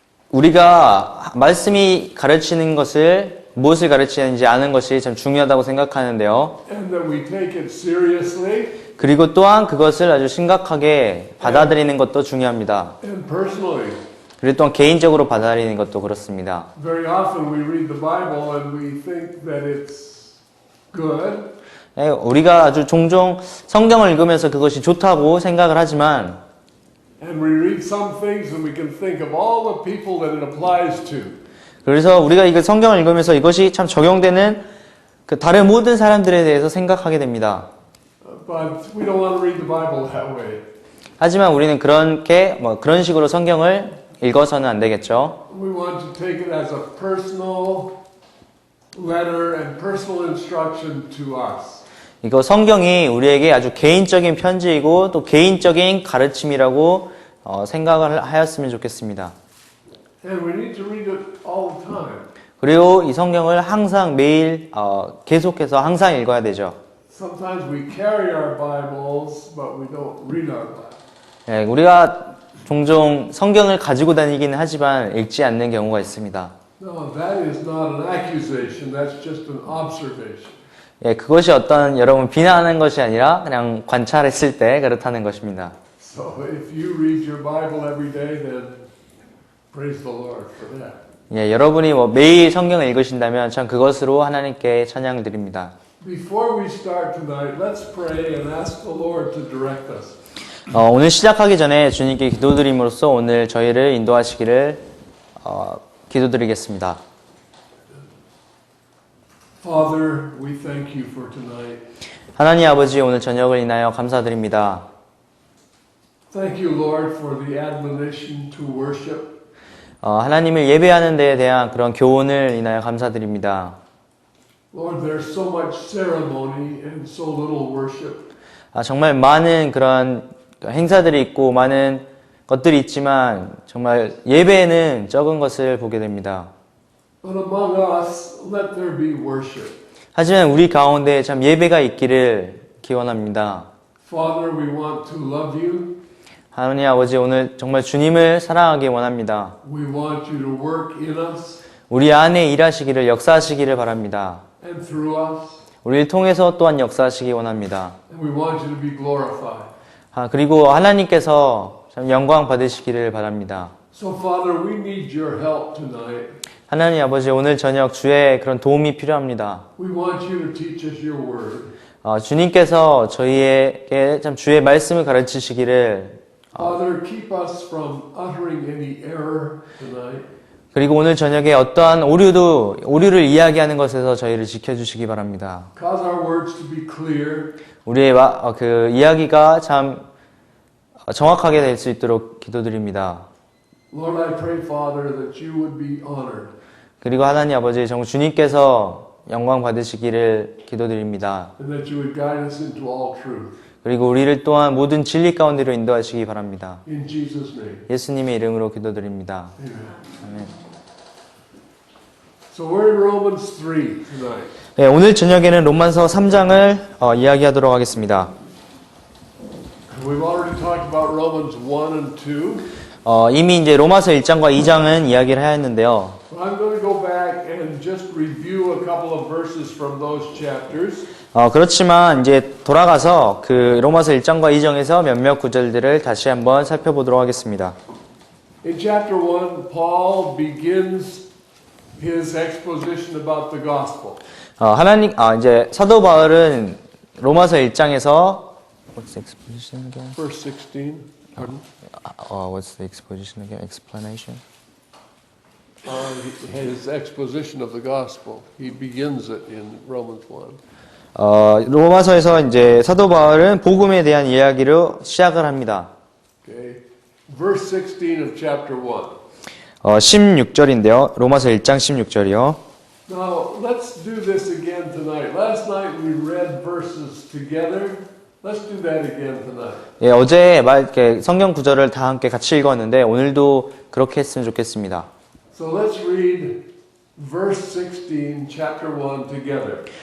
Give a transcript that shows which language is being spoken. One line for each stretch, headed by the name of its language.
Korean: 우리가 말씀이 가르치는 것을 무엇을 가르치는지 아는 것이 참 중요하다고 생각하는데요.
English: And that we take it seriously.
Korean: 그리고 또한 그것을 아주 심각하게 받아들이는 것도 중요합니다.
English: And personally.
Korean: 그리고 또한 개인적으로 받아들이는 것도 그렇습니다.
English: Very often we read the Bible and we think that it's good.
Korean: 네, 우리가 아주 종종 성경을 읽으면서 그것이 좋다고 생각을 하지만
English: And we read some things and we can think of all the people that it applies to.
Korean: 그래서 우리가 이거 성경을 읽으면서 이것이 참 적용되는 그 다른 모든 사람들에 대해서 생각하게 됩니다.
English: But we don't want to read the Bible that way.
Korean: 하지만 우리는 그런 식으로 성경을 읽어서는 안 되겠죠.
English: We want to take it as a personal letter and personal instruction to us.
Korean: 이거 성경이 우리에게 아주 개인적인 편지이고 또 개인적인 가르침이라고 생각을 하였으면 좋겠습니다.
English: And we need to read it all the time.
Korean: 그리고 이 성경을 항상 매일 계속해서 항상 읽어야 되죠.
English: Sometimes we carry our Bibles, but we don't read our Bible.
Korean: 네, 우리가 종종 성경을 가지고 다니기는 하지만 읽지 않는 경우가 있습니다.
English: No, that is not an accusation. That's just an observation.
Korean: 예, 그것이 어떤 여러분 비난하는 것이 아니라 그냥 관찰했을 때 그렇다는 것입니다.
English: So if you read your Bible every day, then praise the Lord for that.
Korean: 예, 여러분이 매일 성경을 읽으신다면 참 그것으로 하나님께 찬양을 드립니다.
English: Before we start tonight, let's pray and ask the Lord to direct us.
Korean: 오늘 시작하기 전에 주님께 기도드림으로써 오늘 저희를 인도하시기를 기도드리겠습니다.
English: Father, we thank you for tonight.
Korean: 하나님 아버지 오늘 저녁을 인하여 감사드립니다.
English: Thank you, Lord, for the admonition to worship.
Korean: 하나님을 예배하는 데에 대한 그런 교훈을 인하여 감사드립니다.
English: Lord, there's so much ceremony and so little worship.
Korean: 정말 많은 그런 행사들이 있고 많은 것들이 있지만 정말 예배에는 적은 것을 보게 됩니다.
English: But among us, let there be worship.
Korean: 하지만 우리 가운데 참 예배가 있기를 기원합니다.
English: Father, we want to love you.
Korean: 하나님 아버지 오늘 정말 주님을 사랑하기 원합니다.
English: We want you to work in us
Korean: 우리 안에 일하시기를 역사하시기를 바랍니다.
English: and through us.
Korean: 우리를 통해서 또한 역사하시기 원합니다.
English: And we want you to be glorified.
Korean: 그리고 하나님께서 참 영광 받으시기를 바랍니다.
English: So, Father, we need your help tonight.
Korean: 하나님 아버지 오늘 저녁 주의 그런 도움이 필요합니다.
English: We want you to teach us your word.
Korean: 주님께서 저희에게 참 주의 말씀을 가르치시기를
English: Father, keep us from uttering any error tonight.
Korean: 그리고 오늘 저녁에 어떠한 오류를 이야기하는 것에서 저희를 지켜주시기 바랍니다.
English: Cause our words to be clear.
Korean: 우리의 그 이야기가 참 정확하게 될 수 있도록 기도드립니다.
English: Lord, I pray, Father, that you would be honored.
Korean: 그리고 하나님 아버지 정말 주님께서 영광 받으시기를 기도드립니다.
English: And that you would guide us into all truth.
Korean: 그리고 우리를 또한 모든 진리 가운데로 인도하시기 바랍니다.
English: In Jesus' name.
Korean: 예수님의 이름으로 기도드립니다.
English: Amen.
Korean: 아멘.
English: So we're in Romans 3 tonight.
Korean: 네, 오늘 저녁에는 로마서 3장을 이야기하도록 하겠습니다.
English: We've already talked about Romans 1 and 2.
Korean: 이미 이제 로마서 1장과 2장은 이야기를 하였는데요.
English: I'm going to go back and just review a couple of verses from those chapters.
Korean: 그렇지만 이제 돌아가서 그 로마서 1장과 2장에서 몇몇 구절들을 다시 한번 살펴보도록 하겠습니다.
English: In chapter 1, Paul begins his exposition about the gospel.
Korean: 이제 사도 바울은 로마서 1장에서
English: what's the exposition again? Verse 16. Pardon? What's the exposition again? Explanation. his exposition of the gospel. He begins it in Romans 1.
Korean: 로마서에서 이제 사도 바울은 복음에 대한 이야기로 시작을 합니다.
English: Okay. Verse 16 of chapter 1.
Korean: 16절인데요. 로마서 1장 16절이요.
English: Now, let's do this again tonight. Last night we read verses together. Let's do that again tonight.
Korean: 예, 어제 이렇게 성경 구절을 다 함께 같이 읽었는데 오늘도 그렇게 했으면 좋겠습니다.
English: So let's read verse 16, chapter 1 together.